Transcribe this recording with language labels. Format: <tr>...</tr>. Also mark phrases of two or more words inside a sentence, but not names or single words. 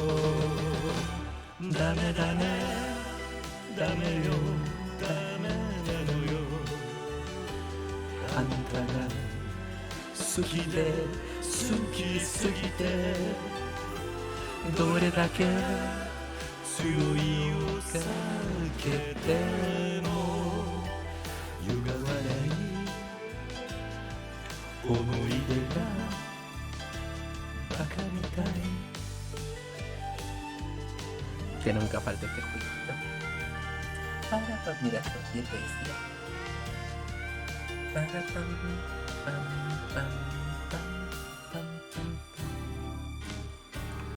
<ja>ダメだねダメよダメなのよあんたが好きで好きすぎてどれだけ強いをかけても歪まない思い出がバカみたい</ja> <es>Que nunca falte este jueguito. Para, mira esto, bien te decía. Para, pam, pam, pam, pam, pam, pam, pam.</es>